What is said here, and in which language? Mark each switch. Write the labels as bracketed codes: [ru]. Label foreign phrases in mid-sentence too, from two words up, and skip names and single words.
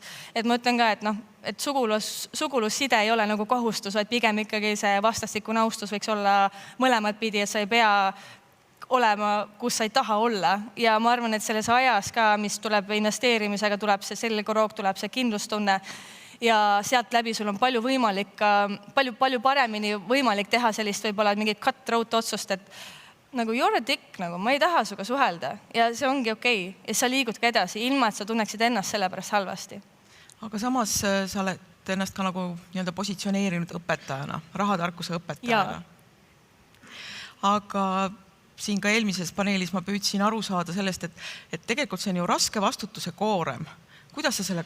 [et] Et ma ütlen ka, et sugulusside ei ole nagu kohustus, vaid pigem ikkagi see vastastikune austus võiks olla mõlemad pidi, et sa ei pea olema, kus sa ei taha olla. Ja ma arvan, et selles ajas ka, mis tuleb investeerimisega, tuleb see selgroog, tuleb see kindlustunne ja sealt läbi sul on palju võimalik, palju paremini võimalik teha sellist võib-olla mingit cutthroat otsust, et nagu [en] you're a dick, [et] nagu ma ei taha suga suhelda ja see ongi okei. Ja sa liigud ka edasi, ilma et sa tunneksid ennast selle pärast halvasti. Aga samas sa oled ennast ka nagu positsioneerinud õpetajana, rahatarkuse õpetajana. Aga siin ka eelmises paneelis ma püüdsin aru saada sellest, et tegelikult see on ju raske vastutuse koorem.